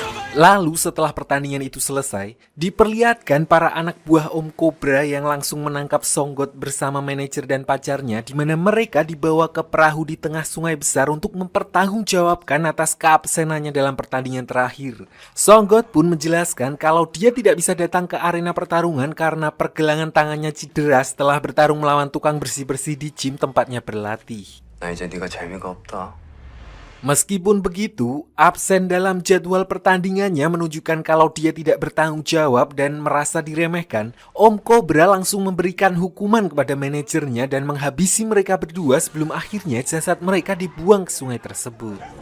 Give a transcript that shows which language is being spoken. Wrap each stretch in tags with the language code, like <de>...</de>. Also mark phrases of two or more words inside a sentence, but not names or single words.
<id>Lalu setelah pertandingan itu selesai, diperlihatkan para anak buah Om Cobra yang langsung menangkap Songgot bersama manajer dan pacarnya, di mana mereka dibawa ke perahu di tengah sungai besar untuk mempertanggungjawabkan atas keabsenannya dalam pertandingan terakhir. Songgot pun menjelaskan kalau dia tidak bisa datang ke arena pertarungan karena pergelangan tangannya cedera setelah bertarung melawan tukang bersih-bersih di gym tempatnya berlatih.</id> <ko>나 이제 네가 재미가 없다.</ko> <id>Meskipun begitu, absen dalam jadwal pertandingannya menunjukkan kalau dia tidak bertanggung jawab dan merasa diremehkan. Om Cobra langsung memberikan hukuman kepada manajernya dan menghabisi mereka berdua sebelum akhirnya jasad mereka dibuang ke sungai tersebut.</id>